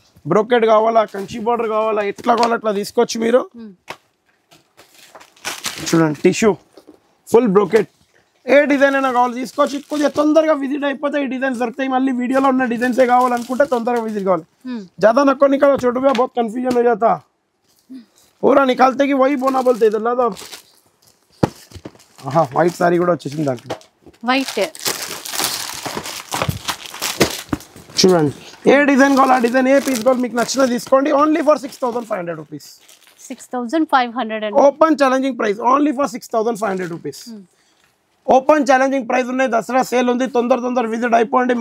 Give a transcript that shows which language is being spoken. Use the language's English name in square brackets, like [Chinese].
[Telugu] Brocade కావాలా, Kanchi border కావాలా, ఎట్లా కావాలా అట్లా తీసుకోవచ్చు మీరు. చూడండి టిష్యూ ఫుల్ బ్రోకెట్. ఏ డిజైన్ అయినా కావాలి తీసుకోవచ్చు. కొద్దిగా తొందరగా విజిట్ అయిపోతే ఈ డిజైన్స్ దొరుకుతాయి. మళ్ళీ వీడియోలో ఉన్న డిజైన్సే కావాలనుకుంటే తొందరగా విజిట్ కావాలి. [Hindi] ज़्यादा नको निकालो, छोटू भैया बहुत कंफ्यूजन हो जाता. पूरा निकालते कि वही बोना बोलते इधर ना. तो हाँ वाइट साड़ी [Telugu] కూడా వచ్చేసింది దాంట్లో. వైట్ చూడండి, ఏ డిజైన్ కావాలి ఆ డిజైన్, ఏ పీస్ కావాలి మీకు నచ్చినా తీసుకోండి. Only for 6500 rupees. 6500 open challenging price only for 6500 rupees. Open challenging price ఉన్నాయి. దసరా సేల్ ఉంది, తొందర విజిట్ అయిపోండి.